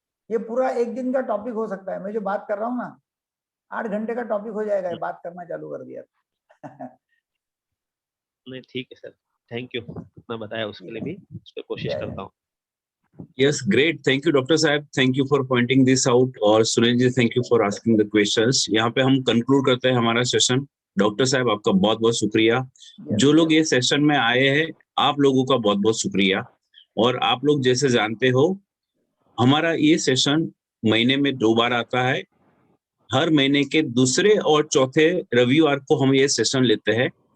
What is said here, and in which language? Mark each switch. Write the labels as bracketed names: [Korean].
[Hindi] ये पूरा एक दिन का टॉपिक हो सकता है, मैं जो बात कर रहा हूँ ना, 8 घंटे का टॉपिक हो जाएगा, बात करना चालू कर दिया। नहीं, ठीक है सर, थैंक यू, इतना बताया उसके लिए भी, उस पर कोशिश करता हूँ। [English] Yes, great. Thank you, Dr. Saab. Thank you for pointing this out. [Hindi] और [English] Sunil ji, thank you for asking the questions. [Hindi] यहाँ पे हम conclude करते हैं हमारा सेशन। डॉक्टर साहब, आपका बहुत बहुत शुक्रिया। जो लोग ये सेशन में आए हैं, आप लोगों का बहुत बहुत शुक्रिया। और आप लोग जैसे जानते हो, हमारा ये सेशन महीने में 2 बार आता है। हर महीने के दूसरे और चौथे रविवार को हम ये सेशन लेते हैं।